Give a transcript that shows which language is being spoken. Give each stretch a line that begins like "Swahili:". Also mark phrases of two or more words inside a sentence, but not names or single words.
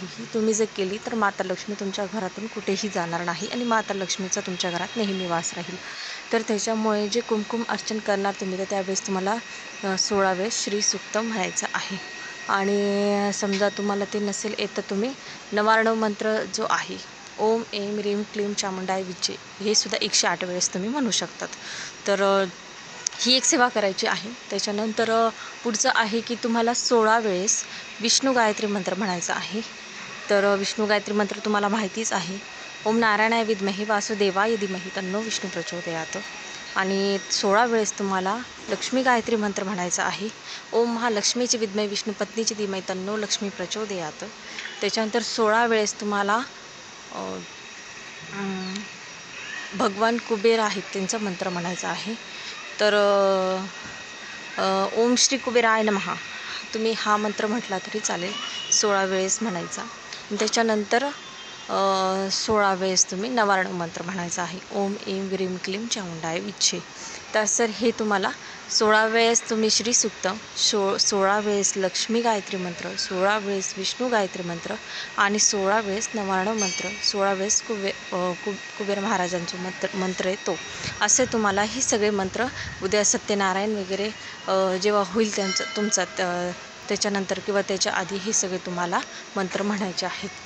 Marathi: ही तुम्ही जर केली तर माता लक्ष्मी तुमच्या घरातून कुठेही जाणार नाही आणि माता लक्ष्मीचा तुमच्या घरात नेहमी वास राहील। तर त्याच्यामुळे जे कुंकुम अर्चन करणार तुम्ही तर त्यावेळेस तुम्हाला 16 वेळेस श्रीसूक्त म्हणायचं आहे। आणि समजा तुम्हाला ते नसेल येत तर तुम्ही नवार्णव मंत्र जो आहे
Sanskrit: ओम ऐं ह्रीं क्लीं चामुंडाय विचे,
Marathi: हे सुद्धा 108 वेळेस तुम्ही म्हणू शकतात। तर ही एक सेवा करायची आहे। त्याच्यानंतर पुढचं आहे की तुम्हाला 16 वेळेस विष्णू गायत्री मंत्र म्हणायचा आहे। तर विष्णू गायत्री मंत्र तुम्हाला माहितीच आहे,
Sanskrit: ओम नारायणाय विद्महे वासुदेवाय धीमहि तन्नो विष्णू प्रचोदयात।
Marathi: आणि 16 वेळेस तुम्हाला लक्ष्मी गायत्री मंत्र म्हणायचा आहे,
Sanskrit: ओम महालक्ष्मीची विद्महे विष्णू पत्नीची धीमहि तन्नो लक्ष्मी प्रचोदयात।
Marathi: त्याच्यानंतर 16 वेळेस तुम्हाला भगवान कुबेर आहेत त्यांचा मंत्र म्हणायचा आहे।
Sanskrit: तर ओम श्री कुबेराय नमः,
Marathi: तुम्ही हा मंत्र म्हटला तरी चालेल, 16 वेळेस म्हणायचा। त्याच्यानंतर 16 वेळेस तुम्ही नवार्णव मंत्र म्हणायचा आहे,
Sanskrit: ओम ऐं ह्रीं क्लीं चामुंडाय विचे।
Marathi: तर सर हे तुम्हाला 16 वेळेस तुम्ही श्रीसूक्त, 16 वेळेस लक्ष्मी गायत्री मंत्र, 16 वेळेस विष्णू गायत्री मंत्र आणि 16 वेळेस नवार्णव मंत्र, 16 वेळेस कुबेर महाराजांचा मंत्र येतो। असे तुम्हाला हे सगळे मंत्र उद्या सत्यनारायण वगैरे जेव्हा होईल तुमचा त्याच्यानंतर किंवा त्याच्या आधी हे सगळे तुम्हाला मंत्र म्हणायचे आहेत।